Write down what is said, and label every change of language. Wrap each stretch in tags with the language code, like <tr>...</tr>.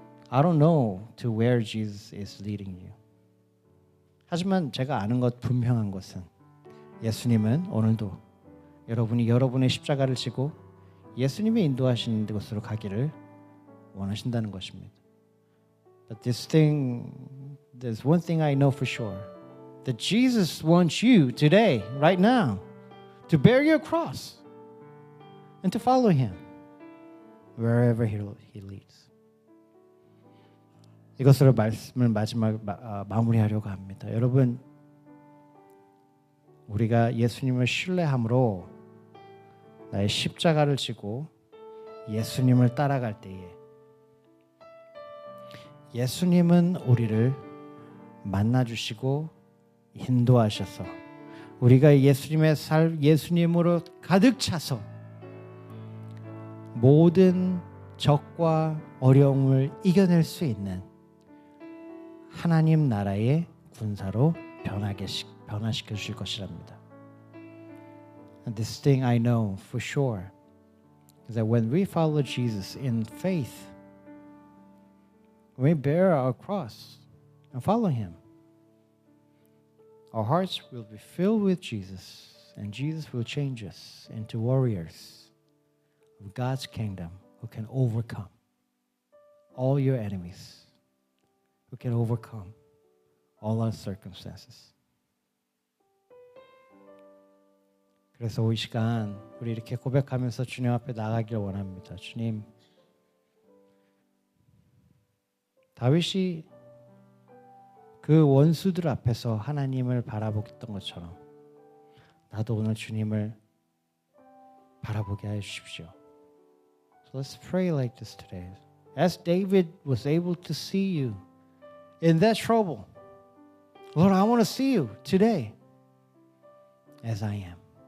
<en>I don't know to where Jesus is leading you.</en> <ko>하지만 제가 아는 것 분명한 것은 예수님은 오늘도 여러분이 여러분의 십자가를 지고 예수님이 인도하시는 곳으로 가기를 원하신다는 것입니다.</ko> <en>But there's one thing I know for sure. That Jesus wants you today, right now, to bear your cross and to follow Him wherever He leads.</en> <ko>이것으로 말씀을 마무리하려고 합니다. 여러분, 우리가 예수님을 신뢰함으로 나의 십자가를 지고 예수님을 따라갈 때에 예수님은 우리를 만나주시고 인도하셔서 우리가 예수님으로 가득 차서 모든 적과 어려움을 이겨낼 수 있는 하나님 나라의 군사로 변화시켜 주실 것이랍니다.</ko> <en>And this thing I know for sure is that when we follow Jesus in faith, when we bear our cross and follow Him, our hearts will be filled with Jesus, and Jesus will change us into warriors of God's kingdom who can overcome all your enemies, who can overcome all our circumstances.</en> <ko>그래서 이 시간 우리 이렇게 고백하면서 주님 앞에 나가길 원합니다. 주님, 다윗이 그 원수들 앞에서 하나님을 바라보던 것처럼 나도 오늘 주님을 바라보게 해 주십시오.</ko> <en>So let's pray like this today. As David was able to see you in that trouble, Lord, I want to see you today as I am.</en>